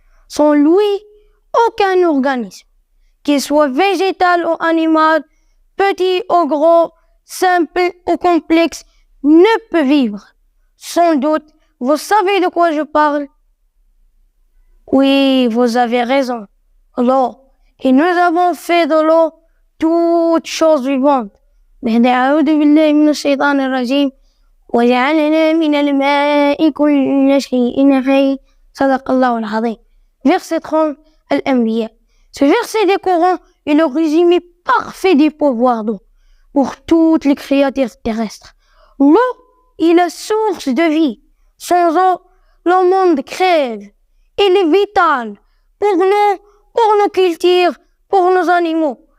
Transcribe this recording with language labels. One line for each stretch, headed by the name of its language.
French: Sans lui, aucun organisme, qu'il soit végétal ou animal, petit ou gros, simple ou complexe, ne peut vivre. Sans doute, vous savez de quoi je parle? Oui, vous avez raison. L'eau. Et nous avons fait de l'eau toute chose vivante.
Arabic: أعوذ بالله من الشيطان الرجيم وجعلنا من الماء كل شيء حي صدق الله العظيم.
French: Verset 30, Al-Anbiya. Ce verset des Corans est le résumé parfait des pouvoirs d'eau pour toutes les créatures terrestres. L'eau est la source de vie. Sans eau, le monde crève. Elle est vitale pour nous, pour nos cultures, pour nos animaux.